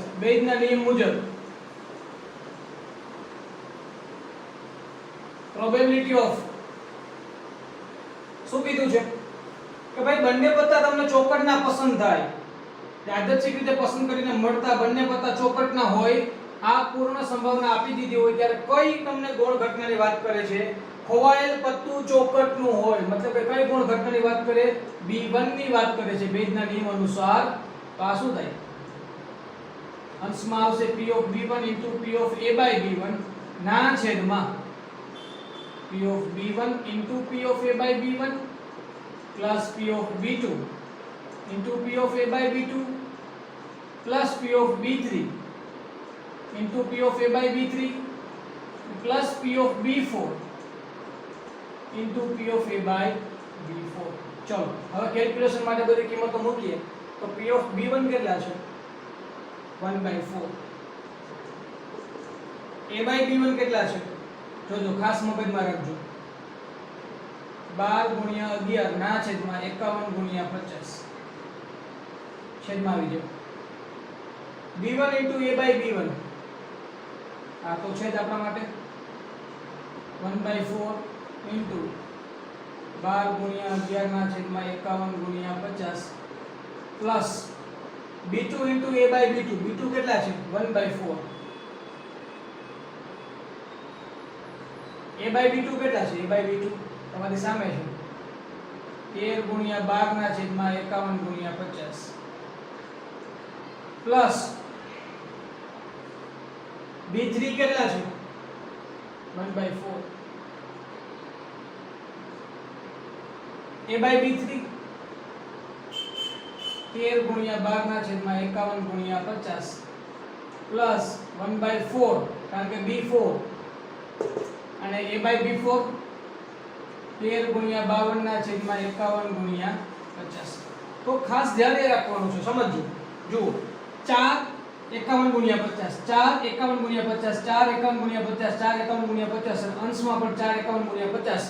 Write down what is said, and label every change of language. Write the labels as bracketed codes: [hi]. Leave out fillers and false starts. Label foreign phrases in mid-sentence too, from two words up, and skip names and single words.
[gu] બેઝના નિયમ મુજબ [en] probability of [gu] શું કીધું છે કે ભાઈ બંને પત્તા તમને ચોકટના પસંદ થાય, યાદચ્છિક રીતે પસંદ કરીને મળતા બંને પત્તા ચોકટના હોય, આ પૂર્ણ સંભાવના આપી દીધી હોય ત્યારે કઈ તમને ગુણ ઘટનાની વાત કરે છે? ખોવાયેલ પત્તું ચોકટનું હોય, મતલબ કે કઈ ગુણ ઘટનાની વાત કરે? b1 ની વાત કરે છે બેઝના નિયમ અનુસાર. તો આ શું થાય? અંશમાં આવશે [en] p of b1 p of a by b1 [gu] ના છેદમાં [en] p of b1 p of a by b1 plus p of b2 p of a by b2 plus p of b3 p of a by b3 plus p of b4 p of a by b4. [gu] ચલો હવે કેલ્ક્યુલેશન માટે બધી કિંમતો મૂકીએ. તો [en] p of b1 [gu] કેટલા છે? 1/4. a by b1 કેટલા છે? જોજો, ખાસ મગજમાં રાખજો. 12 ગુણ્યા 11 ના છેદમાં 51 ગુણ્યા 50 છેદમાં આવી જાય. b1 a by b1 આ તો છેદ આપણા માટે 1/4 12 ગુણ્યા 11 ના છેદમાં 51 ગુણ્યા 50 પ્લસ b2 a by b2 b2 કેટલા છે? 1/4. a by b2 કેટલા છે? a by b2 તમારી સામે છે 13 ગુણ્યા 12 ના છેદમાં 51 ગુણ્યા 50 પ્લસ b3 કેટલા છે? 1/4. a by b3 13 ગુણ્યા 12 ના છેદમાં 51 ગુણ્યા 50 પ્લસ 1/4, કારણ કે b4 અને a by b4 13 ગુણ્યા 52 ના છેદમાં 51 ગુણ્યા 50. તો ખાસ ધ્યાન એ રાખવાનું છે, સમજો. જુઓ 4 51 ગુણ્યા 50, 4 51 ગુણ્યા 50, 4 51 ગુણ્યા 50, 4 51 ગુણ્યા 50, અંશમાં પણ 4 51 ગુણ્યા 50.